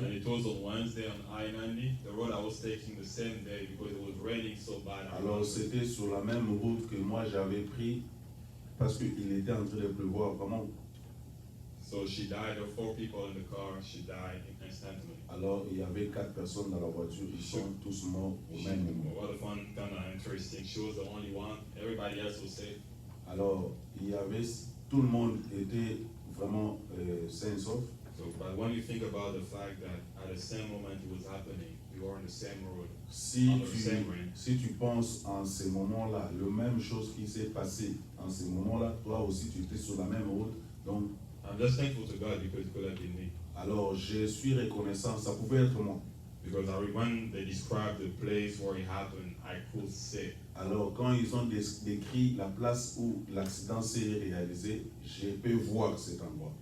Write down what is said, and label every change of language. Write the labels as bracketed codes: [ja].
[en] And it was on Wednesday on I-90, the road I was taking the same day because it was raining so bad. [fr] Alors c'était sur la même route que moi j'avais pris parce qu'il était en train de pleuvoir vraiment. [en] So she died. There were 4 people in the car. She died instantly. [fr] Alors il y avait 4 personnes dans la voiture, ils sont tous morts au même moment. [en] What a fun, kind of interesting. She was the only one. Everybody else was safe. [fr] Alors tout le monde était vraiment sain et sauf. [en] So, but when you think about the fact that at the same moment it was happening, we were on the same road. [fr] Si tu penses en ces moments-là, la même chose qui s'est passée en ces moments-là, toi aussi tu étais sur la même route. Donc, [en] I'm just thankful to God because it could have been me. [fr] Alors je suis reconnaissant, ça pouvait être moi. [en] Because when they described the place where it happened, I could see. [fr] Alors quand ils ont décrit la place où l'accident s'est réalisé, je peux voir cet endroit.